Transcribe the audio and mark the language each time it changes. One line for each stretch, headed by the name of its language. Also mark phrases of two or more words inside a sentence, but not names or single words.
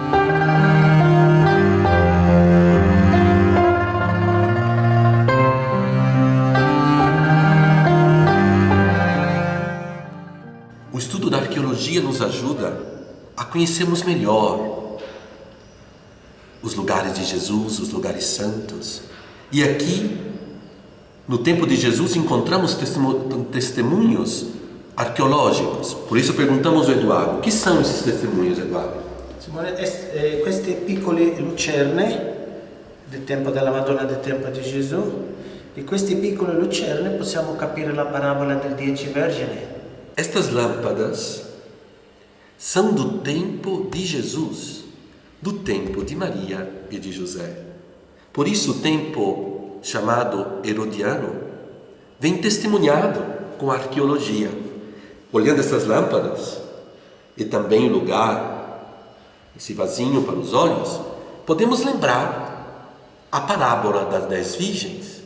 Portuguese: O estudo da arqueologia nos ajuda a conhecermos melhor os lugares de Jesus, os lugares santos. E aqui, no tempo de Jesus, encontramos testemunhos arqueológicos. Por isso perguntamos ao Eduardo: o que são esses testemunhos, Eduardo?
Italian: Simone, queste piccole lucerne del tempo della Madonna, del tempo di Gesù, di queste piccole lucerne possiamo capire la parabola del 10 Vergine.
Portuguese: Estas lâmpadas são do tempo de Jesus, do tempo de Maria e de José. Por isso o tempo chamado herodiano vem testemunhado com a arqueologia. Olhando essas lâmpadas e também o lugar, esse vasinho para os olhos, podemos lembrar a parábola das 10 virgens.